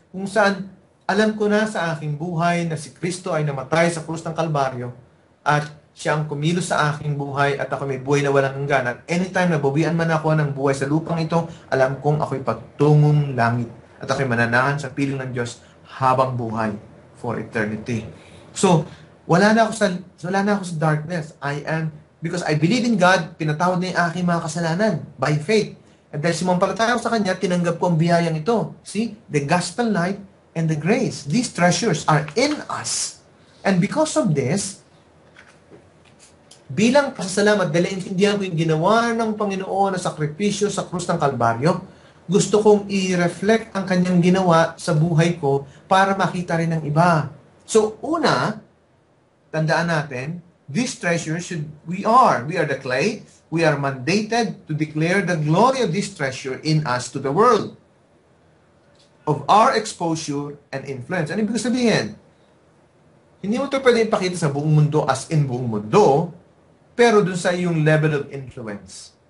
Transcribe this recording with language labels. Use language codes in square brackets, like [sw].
[tl] Kung saan, alam ko na sa aking buhay na si Kristo ay namatay sa krus ng Kalbaryo at siya ang kumilos sa aking buhay at ako may buhay na walang hanggan. At anytime na bawian man ako ng buhay sa lupang ito, alam kong ako'y pagtungong langit at ako'y mananahan sa piling ng Diyos habang buhay [en] for eternity. [tl] So, wala na ako sa darkness. [en] Because I believe in God, [tl] pinatawad na yung aking mga kasalanan [en] by faith. [tl] At dahil sumampalataya ako sa Kanya, tinanggap ko ang biyayang ito. [en] See? The gospel light and the grace. These treasures are in us. And because of this, [tl] bilang pasasalamat, dahil intindihan ko yung ginawa ng Panginoon na sakripisyo sa krus ng Kalbaryo, gusto kong i-reflect ang Kanyang ginawa sa buhay ko para makita rin ng iba. So, una, tandaan natin, [en] these treasures we are the clay, we are mandated to declare the glory of this treasure in us to the world. Of our exposure and influence. [tl] Ano ibig sabihin? Hindi mo ito pwede ipakita sa buong mundo as in buong mundo, pero dun sa yung [en] level of influence.